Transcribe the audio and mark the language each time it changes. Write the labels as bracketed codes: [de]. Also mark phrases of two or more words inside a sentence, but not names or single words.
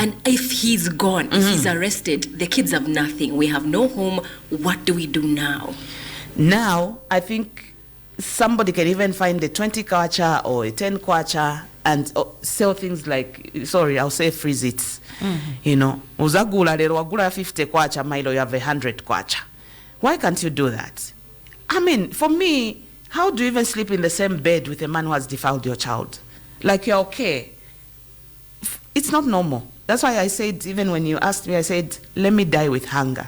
[en] And if he's gone, if he's arrested, the kids have nothing. We have no home. What do we do now? Now, I think somebody can even find a 20 kwacha or a 10 kwacha and sell things like, I'll say freeze it. [ny] Uzagula lero wagula 50 kwacha, [en] Milo, you have 100 kwacha. Why can't you do that? I mean, for me, how do you even sleep in the same bed with a man who has defiled your child? Like you're okay. It's not normal. That's why I said, even when you asked me, I said, let me die with hunger.